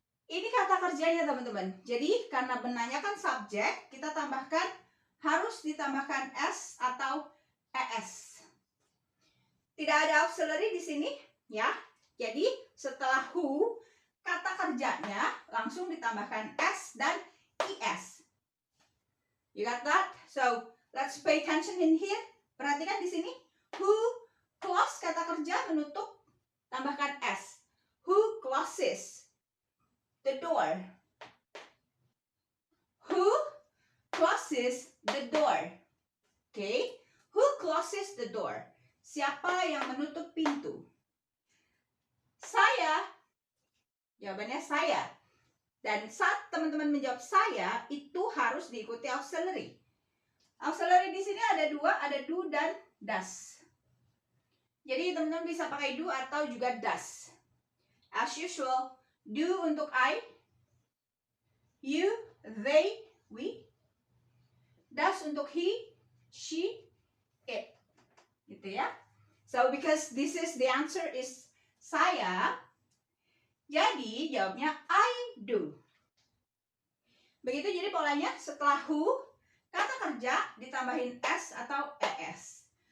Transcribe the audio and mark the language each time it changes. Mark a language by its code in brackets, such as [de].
[id] Ini kata kerjanya teman-teman. Jadi karena menanyakan subjek, kita tambahkan, harus ditambahkan s atau es. Tidak ada auxiliary di sini, ya. Jadi setelah who, kata kerjanya langsung ditambahkan s dan es. [en] You got that? So let's pay attention in here. [id] Perhatikan di sini. Who close kata kerja menutup, tambahkan s. [en] Who closes the door? Who closes the door? Okay. Who closes the door? [id] Siapa yang menutup pintu? Saya. Jawabannya saya. Dan saat teman-teman menjawab saya, itu harus diikuti auxiliary. Auxiliary di sini ada 2, ada do dan does. Jadi teman-teman bisa pakai do atau juga does. [en] As usual, [id] do untuk I, you, they, we. Does untuk he, she, it. Gitu ya. [en] So because this is the answer is saya, [id] jadi jawabnya [en] I do. [id] Begitu jadi polanya, setelah who, kata kerja ditambahin s atau es.